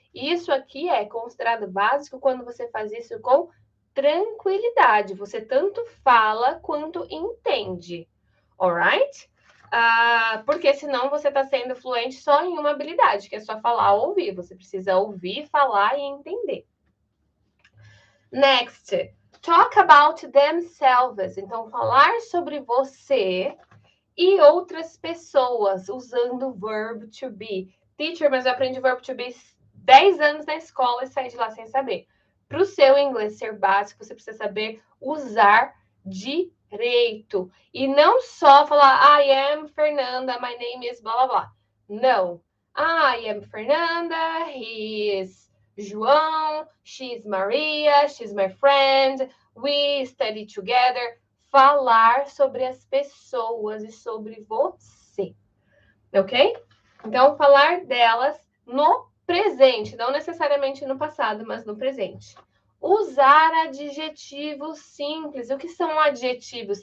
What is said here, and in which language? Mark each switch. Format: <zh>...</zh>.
<pt>Isso aqui é considerado básico quando você faz isso com tranquilidade. Você tanto fala quanto entende. Alright? Porque senão você está sendo fluente só em uma habilidade, que é só falar ou ouvir. Você precisa ouvir, falar e entender.</pt> <en>Next, talk about themselves.</en> <pt>Então, falar sobre você e outras pessoas, usando o verb to be. Teacher, mas eu aprendi verb to be 10 anos na escola e saí de lá sem saber. Para o seu inglês ser básico, você precisa saber usar direito. E não só falar,</pt> <en>I am Fernanda, my name is blá blá blá.</en> <pt>Não.</pt> <en>I am Fernanda, he is João, she's Maria, she's my friend, we study together.</en> <pt>Falar sobre as pessoas e sobre você, ok? Então, falar delas no presente, não necessariamente no passado, mas no presente. Usar adjetivos simples. O que são adjetivos?</pt>